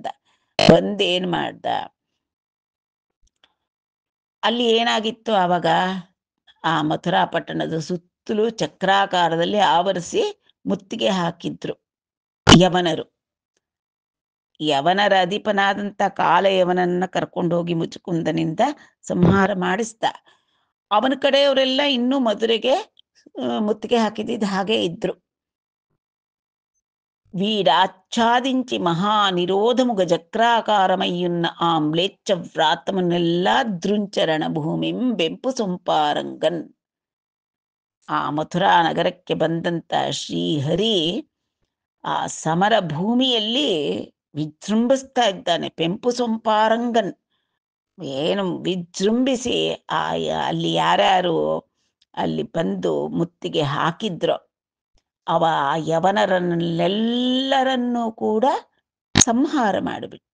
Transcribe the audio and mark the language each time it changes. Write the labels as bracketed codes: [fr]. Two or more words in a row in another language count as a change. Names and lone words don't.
[kn] ಬಂದೇನ್ ಮಾಡ್ದ, ಅಲ್ಲಿ ಏನಾಗಿತ್ತು ಆವಾಗ, ಆ ಮಥುರಾ ಪಟ್ಟಣದ ಸುತ್ತಲೂ ಚಕ್ರಾಕಾರದಲ್ಲಿ ಆವರಿಸಿ ಮುತ್ತಿಗೆ ಹಾಕಿದ್ರು ಯವನರು. ಯವನರ ಅಧಿಪನಾದಂಥ ಕಾಲಯವನನ್ನ ಕರ್ಕೊಂಡೋಗಿ ಮುಚುಕುಂದನಿಂದ ಸಂಹಾರ ಮಾಡಿಸ್ದ. ಅವನ ಕಡೆಯವರೆಲ್ಲ ಇನ್ನೂ ಮಧುರೆಗೆ ಮುತ್ತಿಗೆ ಹಾಕಿದ್ದ ಹಾಗೆ ಇದ್ರು. [te] వీడాచ్ఛాదించి మహానిరోధముగ జక్రాకారమయ్యున్న ఆ మ్లేచ్ఛ వ్రాతమునెల్లా దృంచరణ భూమిం బెంపు సొంపారంగన్. [kn] ಆ ಮಥುರಾ ನಗರಕ್ಕೆ ಬಂದಂತ ಶ್ರೀಹರಿ ಆ ಸಮರ ಭೂಮಿಯಲ್ಲಿ ವಿಜೃಂಭಿಸ್ತಾ ಇದ್ದಾನೆ. [te] పెంపు సొంపారంగన్, [kn] ಏನು ವಿಜೃಂಭಿಸಿ ಅಲ್ಲಿ ಯಾರ್ಯಾರು ಅಲ್ಲಿ ಬಂದು ಮುತ್ತಿಗೆ ಹಾಕಿದ್ರೋ ಅವ ಯವನರನ್ನೆಲ್ಲರನ್ನೂ ಕೂಡ ಸಂಹಾರ ಮಾಡಿಬಿಟ್ಟ.